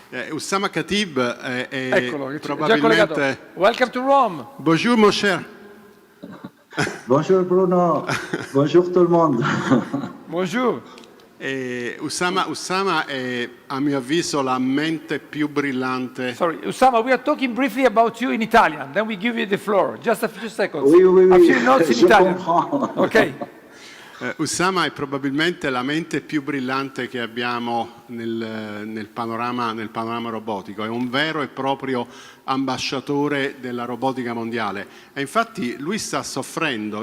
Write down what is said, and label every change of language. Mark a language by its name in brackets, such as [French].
[Italian] Oussama Khatib è probabilmente... [English] Welcome to Rome. [French] Bonjour mon cher. Bonjour Bruno. Bonjour tout le monde. Bonjour. [Italian] Oussama è, a mio avviso, la mente più brillante. [English] Sorry, Oussama, we are talking briefly about you in Italian, then we give you the floor. Just a few seconds. [French] Oui. [English] A few notes in Italian. Ok. [Italian] Oussama è probabilmente la mente più brillante che abbiamo nel panorama robotico, è un vero e proprio ambasciatore della robotica mondiale e infatti lui sta soffrendo.